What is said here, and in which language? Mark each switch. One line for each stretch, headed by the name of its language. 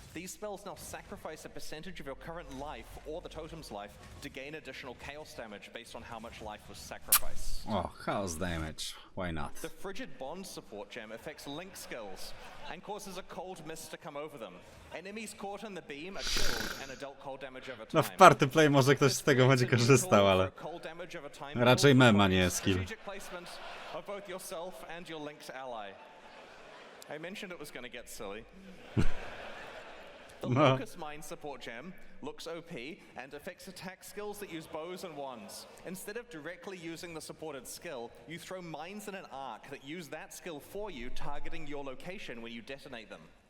English: These spells now sacrifice a percentage of your current life or the totem's life to gain additional chaos damage based on how much life was sacrificed. Oh, chaos damage. Why not? The Frigid Bond support gem affects link skills and causes a cold mist to come over them. Enemies caught in the beam are killed and are dealt cold damage over time.
Polish: No w party play może ktoś z tego będzie korzystał, ale raczej mem, a nie skill.
English: Of both yourself and your link's ally. I mentioned it was going to get silly. The Locust Mine support gem looks OP and affects attack skills that use bows and wands. Instead of directly using the supported skill, you throw mines in an arc that use that skill for you, targeting your location when you detonate them.